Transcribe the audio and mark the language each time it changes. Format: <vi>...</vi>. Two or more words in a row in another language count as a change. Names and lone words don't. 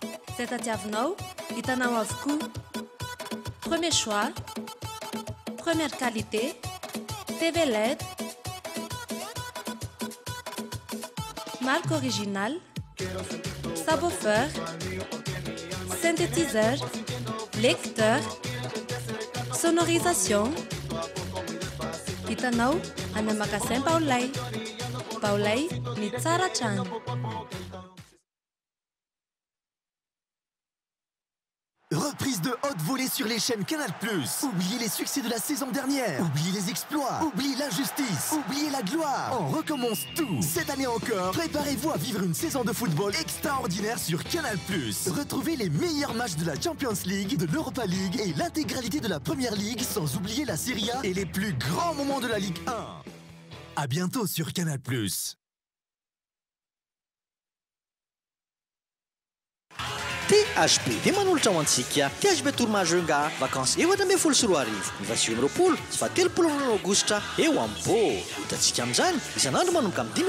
<mg>C'est tatiavinao, hitanao avokoa.</mg> <fr>Premier choix, première qualité, TV LED, marque originale, subwoofer, synthétiseur, lecteur, sonorisation.</fr> <mg>Hitanao any magasin Baolay. Baolay ny tsara trano.</mg> <fr>Reprise de haute volée sur les chaînes Canal+. Oubliez les succès de la saison dernière. Oubliez les exploits. Oubliez l'injustice. Oubliez la gloire. On recommence tout. Cette année encore, préparez-vous à vivre une saison de football extraordinaire sur Canal+. Retrouvez les meilleurs matchs de la Champions League, de l'Europa League et l'intégralité de la Première Ligue, sans oublier la Serie A et les plus grands moments de la Ligue 1. À bientôt sur Canal+.</fr> <mg>THB dia manolotra ho antsika THB Tourmagenga vacances efatra ambin'ny folo sy roa arivo ny 28 sy 30 aogositra eo am-po hitantsika amin'izany isan'andro manomboka amin'ny 10</mg>